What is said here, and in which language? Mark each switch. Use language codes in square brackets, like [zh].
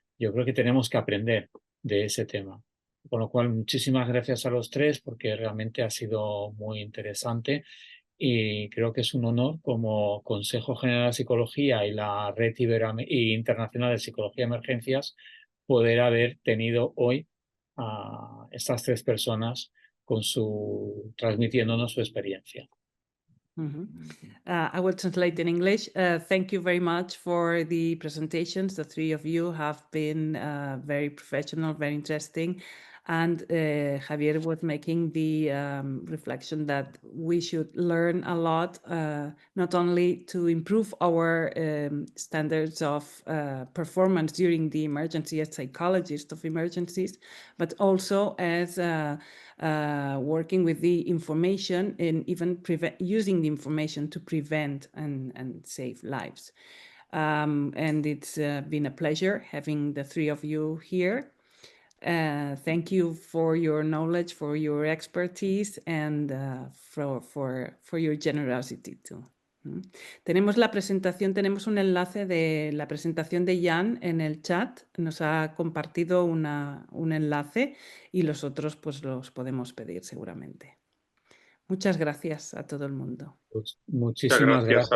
[es] Yo creo que tenemos que aprender de ese tema. Con lo cual, muchísimas gracias a los 3 porque realmente ha sido muy interesante y creo que es un honor como Consejo General de Psicología y la Red Internacional de Psicología de Emergencias poder haber tenido hoy a estas 3 personas transmitiéndonos su experiencia. [en] I will translate in English. Thank you very much for the presentations. The 3 of you have been very professional, very interesting. And Javier was making the reflection that we should learn a lot, not only to improve our standards of performance during the emergency as psychologists of emergencies, but also as working with the information and even using the information to prevent and save lives. And it's been a pleasure having the 3 of you here. Thank you for your knowledge, for your expertise, and for your generosity too. [es] Tenemos la presentación, tenemos un enlace de la presentación de Jan en el chat. Nos ha compartido un enlace y los otros pues los podemos pedir seguramente. Muchas gracias a todo el mundo. Pues Muchas muchísimas gracias a